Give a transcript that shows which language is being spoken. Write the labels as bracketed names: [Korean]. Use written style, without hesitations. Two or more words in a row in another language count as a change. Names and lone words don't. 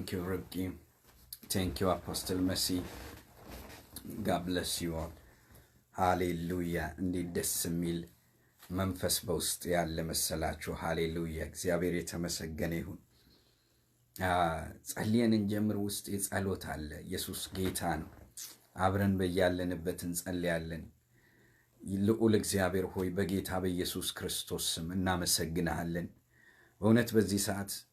[English] Thank you, Ribki. Thank you, Apostle Messi. God bless you all. Hallelujah. [Amharic] እንዴት ደስ የሚል መንፈስ በውስጥ ያለ መሰላችሁ። ሃሌሉያ። እግዚአብሔር የተመሰገነ ይሁን። ጸልየን እንጀምር። ውስጥ የጸሎት አለ። ኢየሱስ ጌታ ነው። አብረን በያለንበት እንጸልያለን። ልዑል እግዚአብሔር ሆይ በጌታ በኢየሱስ ክርስቶስ ስም እናመሰግናለን። በእውነት በዚህ ሰዓት